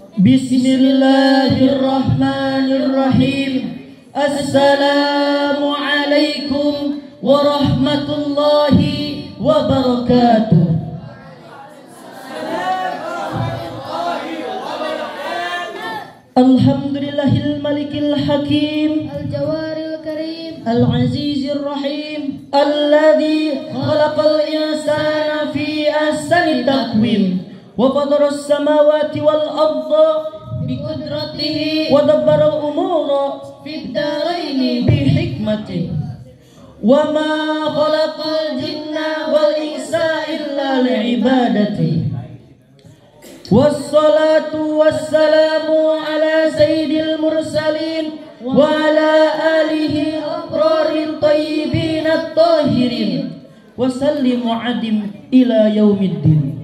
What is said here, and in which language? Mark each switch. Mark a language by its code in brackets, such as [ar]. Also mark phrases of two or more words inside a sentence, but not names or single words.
[ar] بسم الله الرحمن الرحيم. السلام عليكم ورحمة الله وبركاته. الحمد لله الملك الحكيم, الجواد الكريم, العزيز الرحيم الذي خلق الإنسان في أحسن تقويم وقدر السماوات والأرض بقدرته ودبر الأمور في الدارين بحكمته وما خلق الجن والإنس إلا لعبادته. والصلاة والسلام على سيد المرسلين وعلى آله الأبرار الطيبين الطاهرين وسلم دائم إلى يوم الدين.